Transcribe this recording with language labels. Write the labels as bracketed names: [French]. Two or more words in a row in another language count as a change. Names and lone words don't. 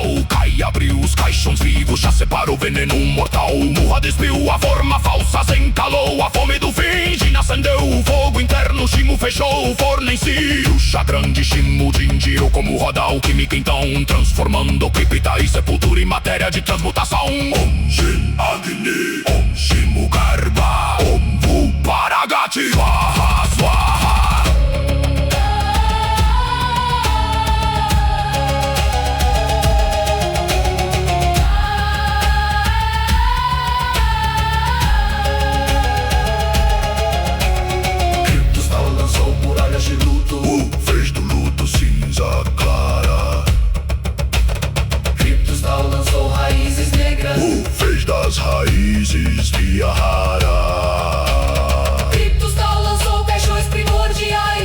[Portuguese] Kai abriu os caixões vivos, já separou o veneno mortal. Murra despiu a forma falsa, Zen calou a fome do fim. Jin acendeu o fogo interno, Shimu fechou o forno em si. O chá grande, Shimu girou como roda alquímica então, transformando cripta e sepultura em matéria de transmutação. [Sanskrit] Om Shin Agni, Om Shimu Garba, Om Vu Paragati Swaha Swaha. [Portuguese] Criptostal lançou muralhas de luto, fez do luto cinza clara. Criptostal lançou raízes negras, fez das raízes via rara. Criptostal lançou caixões primordiais,